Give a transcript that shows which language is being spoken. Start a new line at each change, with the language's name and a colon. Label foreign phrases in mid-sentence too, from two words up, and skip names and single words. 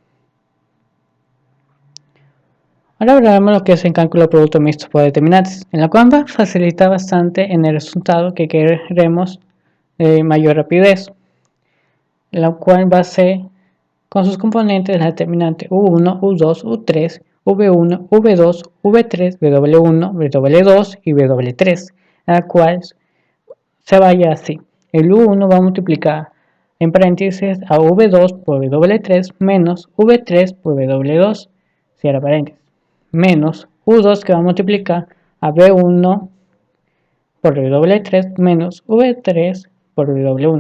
Spanish: Ahora hablaremos lo que es el cálculo de producto mixto por determinantes, en la cual va a facilitar bastante en el resultado que queremos de mayor rapidez, la cual va a ser con sus componentes la determinante u1, u2, u3, v1, v2, v3, w1, w2 y w3, la cual se vaya así. El u1 va a multiplicar en paréntesis a v2 por w3 menos v3 por w2, cierra paréntesis, menos u2 que va a multiplicar a v1 por w3 menos v3 por w1.